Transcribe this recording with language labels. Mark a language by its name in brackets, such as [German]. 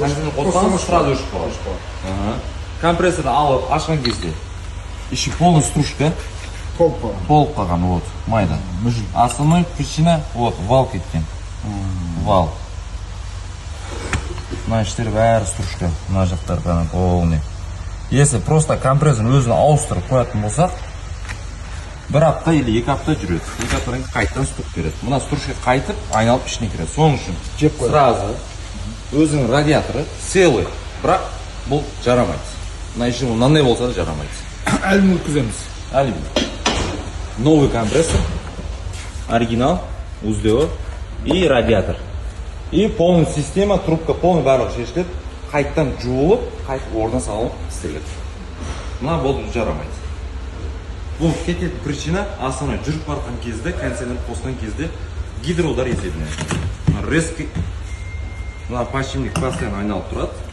[Kazakh] Кондиционер қосқаныз [Russian] сразу [Kazakh] өшіп қалады. Компрессорды алып ашқан кезде [Russian] еще полный [Kazakh] стружка Толып қалған. толып қалған, вот, майда. [Russian] Основной причина, [Kazakh] вот, вал кеткен. Вал. Мына іштер бәрі стружка. Мына жақтар ғана полный. [Russian] Если просто [Kazakh] компрессор өзін ауыстырып қоятын болсақ, бір апта [Russian] или [Kazakh] 2 апта жүреді. 2 аптадан қайтадан стук береді. Мына стружка қайтып, айналып ішіне кіреді. Соның үшін [Russian] сразу [Kazakh] өзінің радиаторы [Russian] целый, [Kazakh] бірақ бұл жарамайды. Мына іші мынандай болса да жарамайды. Әлін өткіземіз. Алюминий. [Russian] Новый компрессор, оригинал, узлевой и радиатор. И полная система, трубка полный [Kazakh] барлығы шешіліп, қайттан жуылып, қайтып орнына салынып істеледі. Мына бұл жарамайды. Бұл кететін [Russian] причина, основной [Kazakh] жүріп барған кезде, кондиционер қосқан кезде гидролдар есебінен. [Russian] Резкий, [Kazakh] мына подшипник [Russian] постоянно [Kazakh] айналып тұрады.